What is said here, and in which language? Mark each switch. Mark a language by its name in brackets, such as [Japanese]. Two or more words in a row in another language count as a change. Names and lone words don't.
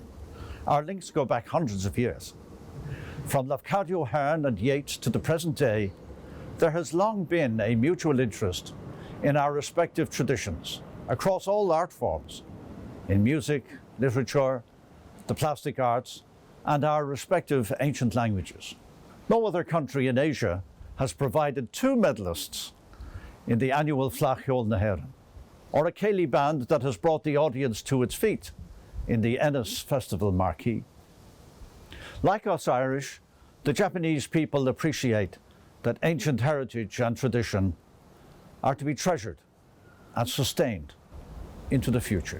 [English] Our links go back hundreds of years. From Lafcadio Hearn and Yeats to the present day, there has long been a mutual interest in our respective traditions across all art forms, in music, literature, the plastic arts, and our respective ancient languages. No other country in Asia has provided 2 medalists in the annual Fleadh na hÉireann, or a céilí band that has brought the audience to its feet in the Ennis Festival marquee. Like us Irish, the Japanese people appreciate that ancient heritage and tradition are to be treasured and sustained into the future.